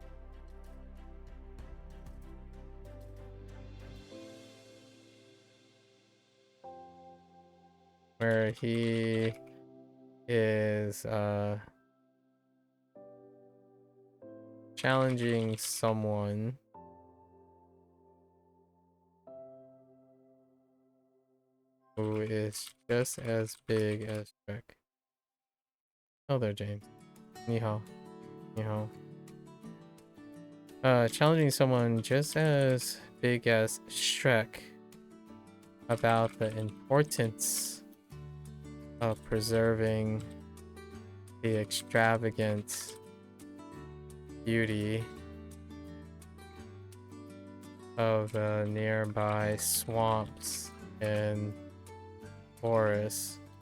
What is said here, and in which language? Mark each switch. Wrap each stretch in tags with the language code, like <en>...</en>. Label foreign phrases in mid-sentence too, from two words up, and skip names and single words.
<en>Where he is challenging someone who is just as big as Shrek. Oh there, James.</en> <zh>Ni hao. Ni hao.</zh> <en>Challenging someone just as big as Shrek about the importance of preserving the extravagant beauty of the nearby swamps and forests.</en>